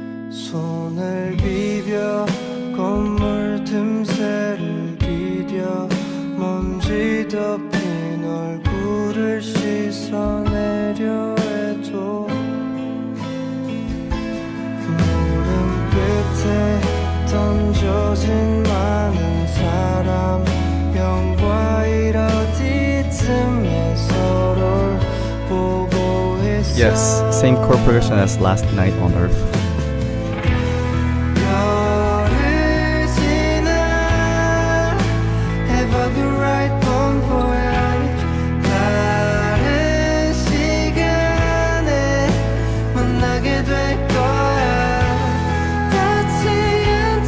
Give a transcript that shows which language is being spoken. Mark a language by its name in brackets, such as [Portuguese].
[Korean] 손을 비벼 건물 틈새를 디뎌 먼지 덮인 얼굴을 씻어내려 해도 무릎 끝에 던져진 많은 사람 병과 일 어디쯤에 서로를 보고 있어. [English] Yes, same chord progression as Last Night on Earth. [Korean] 별을 지나 [English] Have a good ride [Korean] Bon voyage 다른 시간에 만나게 될 거야 닿지 않도록